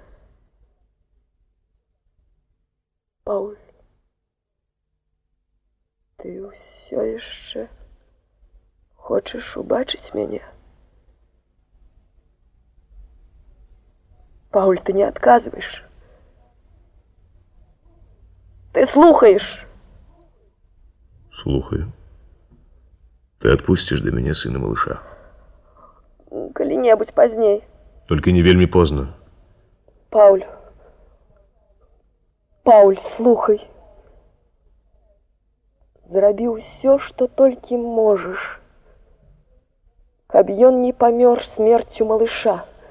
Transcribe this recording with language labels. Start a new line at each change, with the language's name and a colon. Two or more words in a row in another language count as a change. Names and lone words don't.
Belarusian: Пауль, ты ўсё яшчэ хочаш убачыць мяне? Пауль, ты не адказваеш. Ты слухаеш. Слухаю.
Russian: Ты отпустишь до меня сына малыша?
Belarusian: Калі-небудзь пазней.
Russian: Только не вельмі поздно.
Belarusian: Пауль. Пауль, слухай. Зрабі ўсё, што толькі можаш, каб ён не памёр смерцю малыша.